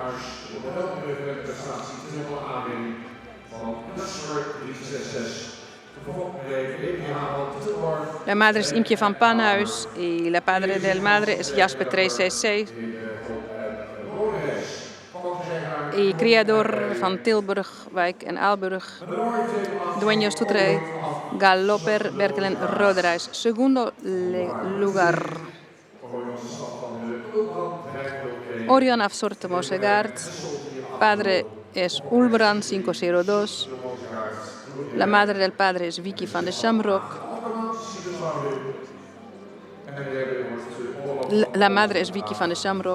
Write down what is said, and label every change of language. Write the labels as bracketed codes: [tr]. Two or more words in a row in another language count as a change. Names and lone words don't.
[es] La madre es Imke van Panhuis y la padre del madre es Jasper 366. Y criador van Tilburg, Wijk en Aalburg. Dueños Toetrij, Galopper, Berkelen, Roderijs. Segundo lugar. Orion af Sorte Mosegaard. Padre es Ulbrand 502. La madre del padre es Vicky van de Shamrock. La madre es Vicky van de Shamrock.